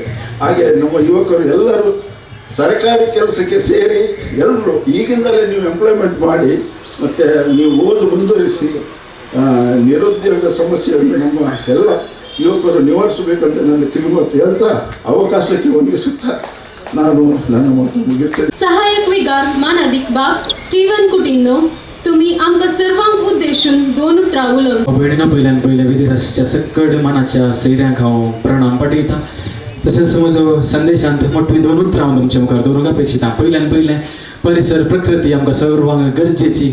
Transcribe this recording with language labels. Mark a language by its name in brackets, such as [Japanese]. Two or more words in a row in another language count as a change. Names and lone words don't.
[Kannada] ಹಾಗೆ ನಮ್ಮ ಯುವಕರು ಎಲ್ಲರೂ ಸರ್ಕಾರಿ ಕೆಲಸಕ್ಕೆ ಸೇರಿ ಎಲ್ಲರೂ ಈಗಿಂದಲೇ ನೀವು ಎಂಪ್ಲಾಯ್ಮೆಂಟ್ ಮಾಡಿ ಮತ್ತು ನೀವು ಮುಂದುವರಿಸಿ ನಿರುದ್ಯೋಗ ಸಮಸ್ಯೆಯನ್ನು ನಮ್ಮ ಎಲ್ಲ ಯುವಕರು ನಿವಾರಿಸಬೇಕಂತ ನನ್ನ ಕಿವಿಮಾತು ಹೇಳ್ತಾ ಅವಕಾಶಕ್ಕೆ ವಂದಿಸುತ್ತಾ ನಾನು ನನ್ನ ಮಾತು ಮುಗಿಸ್ತೇನೆ. [Konkani] सहायक विगार मानाधिक बाप स्टीवन कुटिन्नो, तुम्ही आमका सर्वांक उद्देशून 2 उतरां उलोवन. पहिले विधिराजच्या सकड मानाच्या सैऱ्यांक हांव प्रणाम पाठयता. तशेंच म्हजो संदेशांत मोठी 2 उतरां हांव तुमच्या मुखार दवरूंक अपेक्षिता. पयलें परिसर प्रकृती आमकां सर्वांक गरजेची.